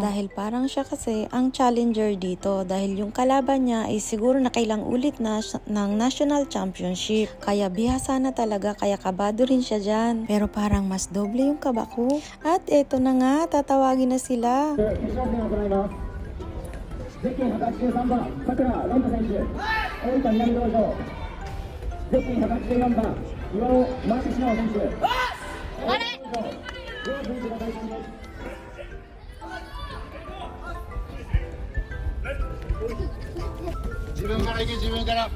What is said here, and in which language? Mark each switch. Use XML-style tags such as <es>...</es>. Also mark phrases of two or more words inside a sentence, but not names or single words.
<tl>Dahil parang siya kasi ang challenger dito. Dahil yung kalaban niya ay siguro nakailang ulit na ng</tl> <en>National Championship.</en> <tl>Kaya bihasa na talaga, kaya kabado rin siya dyan. Pero parang mas doble yung kaba ko. At eto na nga, tatawagin na sila.</tl> <ja>ゼッケン183番、さくら蘭太選手、大分南道場。ゼッケン184番、岩尾マークシナオ選手。あれ。自分から行け、自分から。</ja>